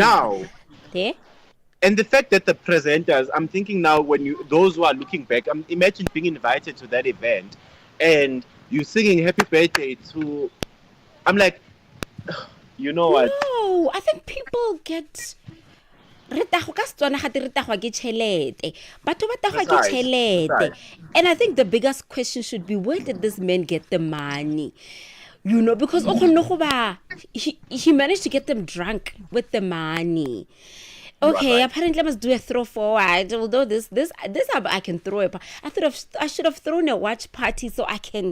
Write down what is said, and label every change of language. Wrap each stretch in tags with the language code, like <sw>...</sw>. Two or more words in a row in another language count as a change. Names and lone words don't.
<en>now. Yeah. And the fact that the presenters, I'm thinking now, those who are looking back, imagine being invited to that event and you singing happy birthday to, I'm like, You know what? No, I think people get</en> <tn>retago ka Setswana ga te retagwa ke tšhelete. Batho ba tagwa ke tšhelete.</tn> <en>And I think the biggest question should be, where did this man get the money? You know, because he managed to get them drunk with the money. Okay, apparently I must do a throw forward. Although this I can throw it. I should have thrown a watch party so I can.</en>